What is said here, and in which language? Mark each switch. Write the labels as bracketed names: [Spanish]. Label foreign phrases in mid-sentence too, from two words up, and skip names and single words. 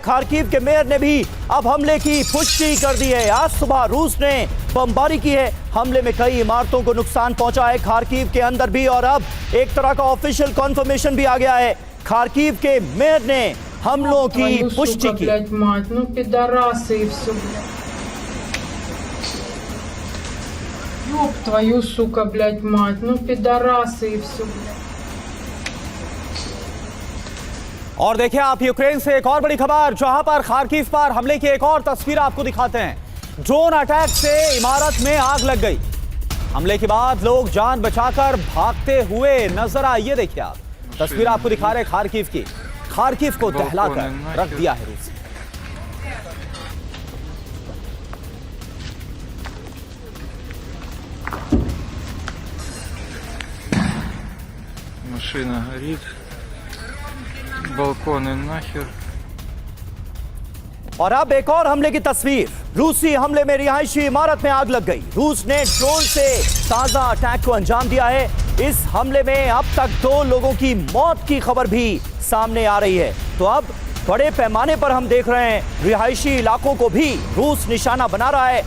[Hindi] खार्किव के मेयर ने भी अब हमले की पुष्टि कर दी है। आज सुबह रूस ने बमबारी की है। हमले में कई इमारतों को नुकसान पहुंचा है खार्किव के अंदर भी, और अब एक तरह का [English] official confirmation [Hindi] भी आ गया है। खार्किव के मेयर ने हमलों की पुष्टि की। [Russian] Ёб твою, сука, блядь, мать, ну пидорасы и все, блядь. [Hindi] और देखिए आप यूक्रेन से एक और बड़ी खबर, जहां पर खार्किव पर हमले की एक और तस्वीर आपको दिखाते हैं। [English] drone attack [Hindi] से इमारत में आग लग गई। हमले के बाद लोग जान बचाकर भागते हुए नजर आए। ये देखिए आप तस्वीर आपको दिखा रहे खार्किव की। खार्किव को दहलाकर रख दिया है रूस। [Russian] Машина горит, балконы нахер। [Hindi] और अब एक और हमले की तस्वीर। रूसी हमले में रिहायशी इमारत में आग लग गई। रूस ने ड्रोन से ताजा अटैक को अंजाम दिया है। इस हमले में अब तक 2 लोगों की मौत की खबर भी सामने आ रही है। तो अब बड़े पैमाने पर हम देख रहे हैं रिहायशी इलाकों को भी रूस निशाना बना रहा है।